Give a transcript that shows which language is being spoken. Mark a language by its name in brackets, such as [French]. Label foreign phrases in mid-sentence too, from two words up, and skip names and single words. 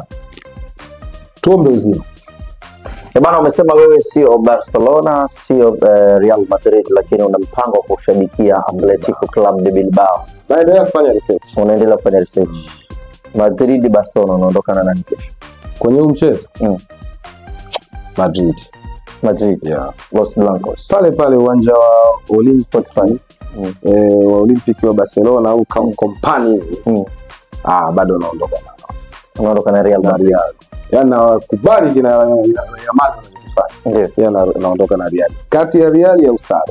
[Swahili] Tuombe uzima. Bana, umesema wewe sio Barcelona, sio Real Madrid, lakini una mpango wa kushabikia Atletico Club de Bilbao. Unaendelea kufanya research. Madrid Barcelona unaondoka na nani kesho? Kwenye huu mchezo? Madrid. [English] Yeah. Los Blancos. [Swahili] Pale uwanja wa Olympic wa Olympic wa Barcelona au companies. Bado unaondoka nao. Unaondoka na Real Madrid. Yaani nakubali kina Yamal anachofanya. Ndio. Naondoka na Real. Kati ya Real ya usare.